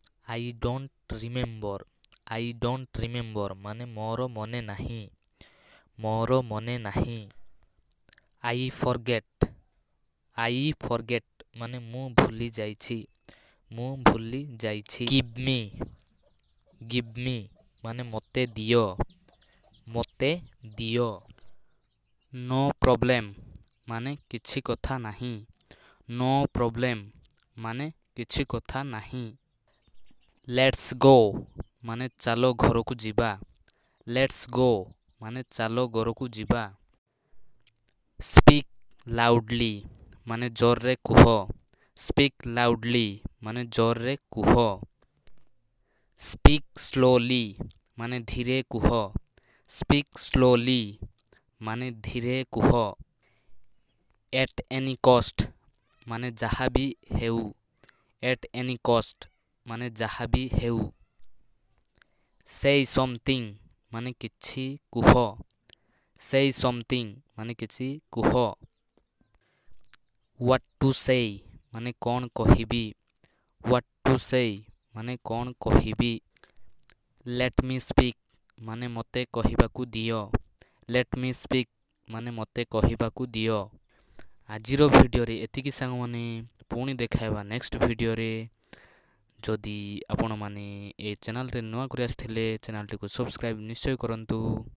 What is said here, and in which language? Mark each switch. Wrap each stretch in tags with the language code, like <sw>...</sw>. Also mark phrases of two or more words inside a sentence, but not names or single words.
<en>I don't remember. I don't remember</en> <or>ମାନେ ମୋର ମନେ ନାହିଁ। ମୋର ମନେ ନାହିଁ।</or> <en>I forget. I forget</en> <or>ମାନେ ମୁଁ ଭୁଲି ଯାଇଛି। ମୁଁ ଭୁଲି ଯାଇଛି।</or> <en>Give me. Give me</en> <or>ମାନେ ମୋତେ ଦିଅ। ମୋତେ ଦିଅ।</or> <en>No problem</en> <or>ମାନେ କିଛି କଥା ନାହିଁ।</or> <en>No problem</en> <or>ମାନେ କିଛି କଥା ନାହିଁ।</or> <en>Let's go</en> <or>ମାନେ ଚାଲ ଘରକୁ ଯିବା।</or> <en>Let's go</en> <or>ମାନେ ଚାଲ ଘରକୁ ଯିବା।</or> <en>Speak loudly</en> <or>ମାନେ ଜୋରରେ କୁହ।</or> <en>Speak loudly</en> <or>ମାନେ ଜୋରରେ କୁହ।</or> <en>Speak slowly</en> <or>ମାନେ ଧୀରେ କୁହ।</or> <en>Speak slowly</en> <or>ମାନେ ଧୀରେ କୁହ।</or> <en>At any cost</en> <or>ମାନେ ଯାହା ବି ହେଉ।</or> <en>At any cost</en> <or>ମାନେ ଯାହା ବି ହେଉ।</or> <en>Say something</en> <or>ମାନେ କିଛି କୁହ।</or> <en>Say something</en> <or>ମାନେ କିଛି କୁହ।</or> <en>What to say</en> <or>ମାନେ କ'ଣ କହିବି।</or> <en>What to say</en> <or>ମାନେ କ'ଣ କହିବି।</or> <en>Let me speak</en> <or>ମାନେ ମୋତେ କହିବାକୁ ଦିଅ।</or> <en>Let me speak</en> <or>ମାନେ ମୋତେ କହିବାକୁ ଦିଅ। ଆଜିର ଭିଡ଼ିଓରେ ଏତିକି ସାଙ୍ଗମାନେ, ପୁଣି ଦେଖାଇବା ନେକ୍ସଟ ଭିଡ଼ିଓରେ। ଯଦି ଆପଣମାନେ ଏ ଚ୍ୟାନେଲରେ ନୂଆ କରି ଆସିଥିଲେ ଚ୍ୟାନେଲଟିକୁ ସବସ୍କ୍ରାଇବ୍ ନିଶ୍ଚୟ କରନ୍ତୁ।</or>